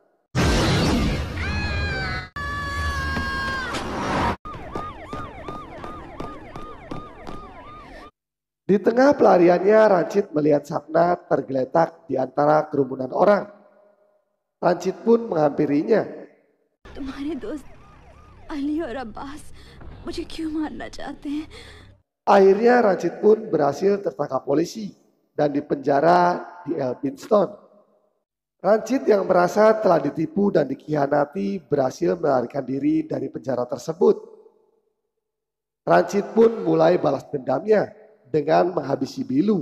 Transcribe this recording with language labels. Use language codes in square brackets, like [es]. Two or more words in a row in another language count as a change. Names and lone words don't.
[id] Di tengah pelariannya, Rancid melihat Sapna tergeletak di antara kerumunan orang. Rancid pun menghampirinya. [hi] तुम्हारे दोस्त अली और अब्बास मुझे क्यों मारना चाहते हैं [id] Akhirnya Rancid pun berhasil tertangkap polisi dan dipenjara di Elphinstone. Rancid yang merasa telah ditipu dan dikhianati berhasil melarikan diri dari penjara tersebut. Rancid pun mulai balas dendamnya dengan menghabisi Bilu.